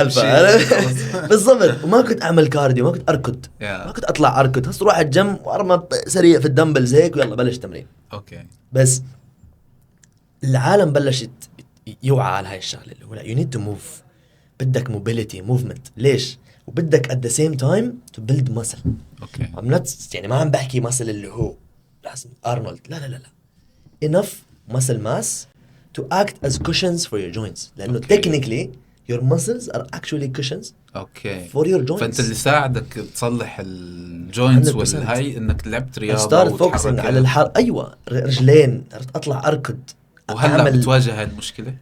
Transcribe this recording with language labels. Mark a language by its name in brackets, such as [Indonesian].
[Arabic] سالفه. بالضبط. وما كنت اعمل كارديو، ما كنت اركض ما كنت اطلع اركض، هسه تروح الجيم وارمى سريع في الدمبلز هيك ويلا بلش تمرين. اوكي. بس العالم بلشت يوعى على هاي الشغله اللي هو لا [English] you need to move, [Arabic] بدك موبيليتي موفمنت. ليش؟ وبدك [English] at the same time to build muscle. [Arabic] اوكي. [English] I'm not [Arabic] يعني ما عم بحكي [English] muscle [Arabic] اللي هو لازم ارنولد، لا لا [English] لا لا enough muscle mass to act as cushions for your joints، [Arabic] لانه [English] technically your muscles are actually cushions [Arabic] اوكي [English] for your joints. [Arabic] فانت اللي ساعدك تصلح الجوينتس 100%. والهاي انك لعبت [English] I [Arabic] رياضه [English] started focusing [Arabic] وتحركت. على ايوه رجلين، عرفت اطلع اركض. وهلا بتواجه هاي المشكله؟